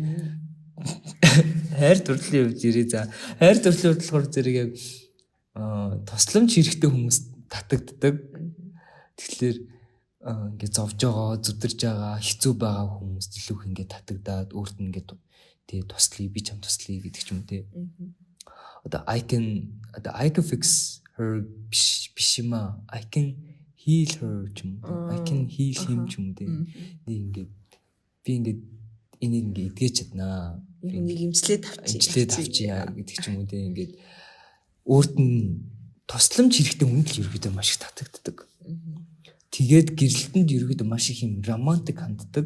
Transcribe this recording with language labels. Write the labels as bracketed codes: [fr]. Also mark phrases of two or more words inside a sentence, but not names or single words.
[mn] Хайр дурлалын хувьд ярээ. За хайр дурлалын хувьд болохоор зэрэг яг тусламж хэрэгтэй хүмүүс татагддаг. Тэгэхээр ингээд зовж байгаа, зүдэрж байгаа, хэцүү байгаа хүмүүс илүү их ингээд татагдаад өөрт нь ингээд тэгээ туслая, би чам туслая гэдэг ч юм те. Одоо [en] I can fix her [mn] биш юм аа. [en] I can heal her [mn] ч юм. [en] I can heal him [mn] ч юм те. Би ингээд энийг ингээд эдгэж чаднаа. Энийг имжлээд авчия гэдэг ч юм уу те. Ингээд өөрт нь тусламж хэрэгтэй хүнд л ерөөдөө маш их татагддаг. Тэгээд гэрэлтэнд ерөөдөө маш их юм романтик ханддаг.